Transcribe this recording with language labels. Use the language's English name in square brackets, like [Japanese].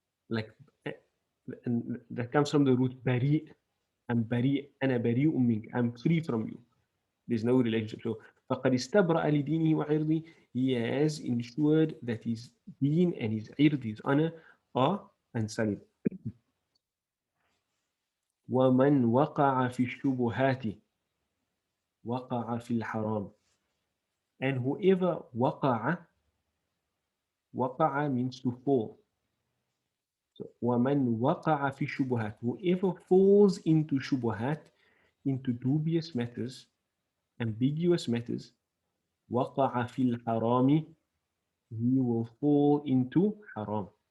[English] Like, and that comes from the root bari. I'm bari, [Arabic] ana bari'un mink. [English] I'm free from you. There's no relationship. So, [Arabic] فَقَدْ اسْتَبْرَأَ لِدِينِهِ وَعِرْضِهِ, [English] he has ensured that his deen and his ird, his honor, are unsullied. [Arabic] وَمَنْ وَقَعَ فِي الشُّبُهَاتِ وَقَعَ فِي الْحَرَامِ, [English] and whoever [Arabic] وَقَعَ, وَقَعَ [English] means to fall. So, [Arabic] وَمَنْ وَقَعَ فِي الشُّبُهَاتِ, [English] whoever falls into shubuhat, into dubious matters, ambiguous matters, [Arabic] وَقَعَ فِي الْحَرَامِ, [English] he will fall into haram.